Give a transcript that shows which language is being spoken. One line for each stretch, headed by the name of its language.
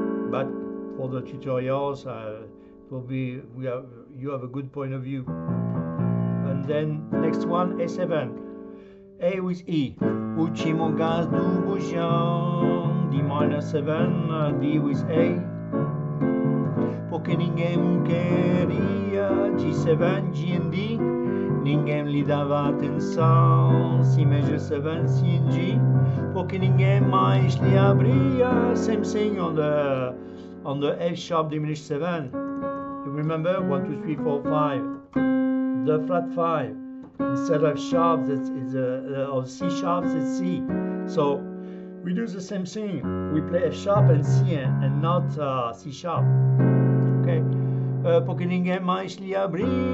English: But for the tutorials, will be you have a good point of view. And then next one, A7, A with E.
Portuguese: Último gás do bujão,
English: D minor 7, D with A.
Portuguese: Porque ninguém me queria, G7, G and D. Ninguém lhe dava atenção, C major 7, C and G. Porque ninguém mais lhe abria,
English: same thing on the on the F sharp diminished 7. You remember 1, 2, 3, 4, 5. The flat 5 instead of sharp, that is of C sharp, it's C. So we do the same thing. We play F sharp and C and not C sharp. Okay.
Portuguese: Porque ninguém mais lhe abria.